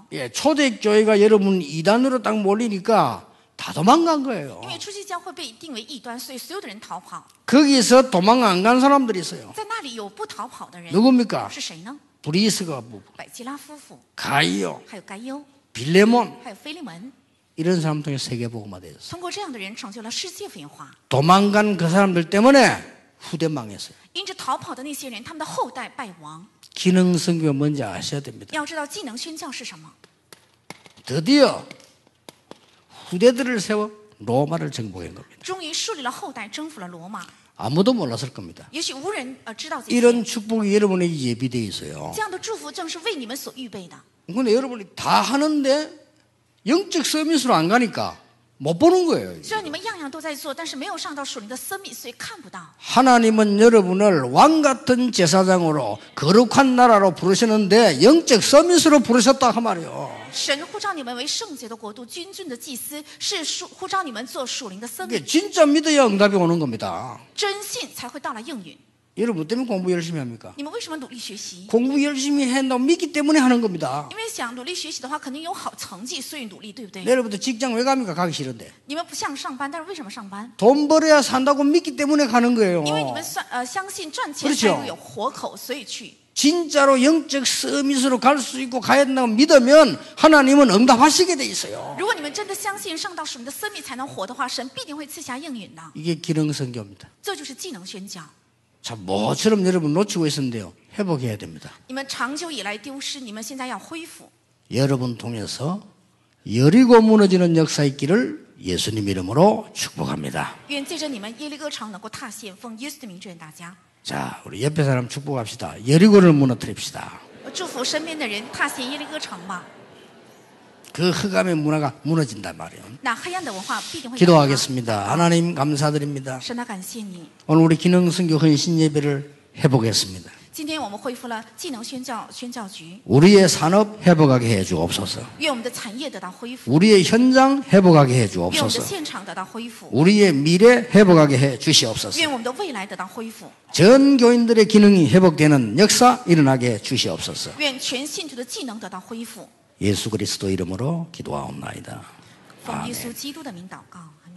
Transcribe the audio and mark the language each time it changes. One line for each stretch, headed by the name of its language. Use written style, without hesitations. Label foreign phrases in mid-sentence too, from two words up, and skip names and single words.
Korean: 예, 초대교회가 여러분 이단으로 딱 몰리니까 다 도망간 거예요.
Chinese: 因为初期教会被定为异端，所以所有的人逃跑。
Korean: 거기서 도망 안 간 사람들이 있어요.
Chinese: 在那里有不逃跑的人，
Korean: 누굽니까?
Chinese: 是谁呢？
Korean: 브리스가 부부,
Chinese: 百基拉夫妇，
Korean: 가이오,
Chinese: 还有该优，
Korean: 빌레몬
Chinese: 还有菲利门。
Korean: 이런 사람 통해 세계복음화 되었어요.
Chinese: 通过这样的人，成就了世界文化。
Korean: 도망간 그 사람들 때문에 후대 망했어요.
Chinese: 因着逃跑的那些人，他们的后代败亡。
Korean: 기능 선교가 뭔지 아셔야 됩니다.
Chinese: 要知道技能宣教是什么。
Korean: 드디어 후대들을 세워 로마를 정복한 겁니다.
Chinese: 终于树立了后代，征服了罗马。
Korean: 아무도 몰랐을 겁니다.
Chinese: 也许无人知道这些。
Korean: 이런 축복이 여러분에게 예비되어 있어요.
Chinese: 这样的祝福正是为你们所预备的。
Korean: 근데 여러분이 다 하는데 영적 서밋으로 안 가니까 못 보는 거예요.
Chinese: 虽然你们样样都在做，但是没有上到属灵的生命，所以看不到。
Korean: 하나님은 여러분을 왕 같은 제사장으로 거룩한 나라로 부르셨는데 영적 서밋으로 부르셨다 그 말이에요.
Chinese: 神呼召你们为圣洁的国度，君尊的祭司，是呼召你们做属灵的生命。
Korean: 이게 진짜 믿어야 응답이 오는 겁니다.
Chinese: 真信才会到来应允。
Korean: 여러분 때문에 공부 열심히 합니까?
Chinese: 你们为什么努力学习？
Korean: 공부 열심히 한다고 믿기 때문에 하는 겁니다.
Chinese: 因为想努力学习的话，肯定有好成绩，所以努力，对不对？
Korean: 여러분들 직장 왜 갑니까? 가기 싫은데.
Chinese: 你们不想上班，但是为什么上班？
Korean: 돈 벌어야 산다고 믿기 때문에 가는 거예요.
Chinese: 因为你们相信赚钱
Korean: 그렇죠
Chinese: 才会有活口，所以去。
Korean: 진짜로 영적 서밋으로 갈 수 있고 가야 된다고 믿으면 하나님은 응답하시게 돼 있어요.
Chinese: 如果你们真的相信上到属灵的生命才能活的话，神必定会赐下应允的。
Korean: 이게 기능 선교입니다.
Chinese: 这就是技能宣教。
Korean: 자, 뭐처럼 여러분 놓치고 있었는데요. 회복해야 됩니다.
Chinese: 你们长久以来丢失，你们现在要恢复。
Korean: 여러분 통해서 여리고 무너지는 역사 있기를 예수님 이름으로 축복합니다.
Chinese: 愿借着你们耶利哥城能够踏陷，奉耶稣的名祝愿大家。
Korean: 자, 우리 옆에 사람 축복합시다. 여리고를 무너뜨립시다.
Chinese: 祝福身边的人踏陷耶利哥城吧。
Korean: 그 흑암의 문화가 무너진단 말이에요.
Chinese: 那黑暗的文化必定会倒塌。
Korean: 기도하겠습니다. 하나님 감사드립니다.
Chinese: 神啊，感谢你！
Korean: 오늘 우리 기능선교 헌신 예배를 해보겠습니다.
Chinese: 今天我们恢复了技能宣教局，
Korean: 우리의 산업 회복하게 해 주옵소서.
Chinese: 愿我们的产业得到恢复，
Korean: 우리의 현장 회복하게 해
Chinese: 愿我们的
Korean: 주옵소서.
Chinese: 现场得到恢复，
Korean: 우리의 미래 회복하게 해 주시옵소서.
Chinese: 愿我们的未来得到恢复，
Korean: 전 교인들의 기능이 회복되는 역사 일어나게 해 주시옵소서.
Chinese: 愿全信徒的技能得到恢复。
Korean: 예수 그리스도 이름으로 기도하옵나이다.
Chinese: 奉耶稣基督的名祷告。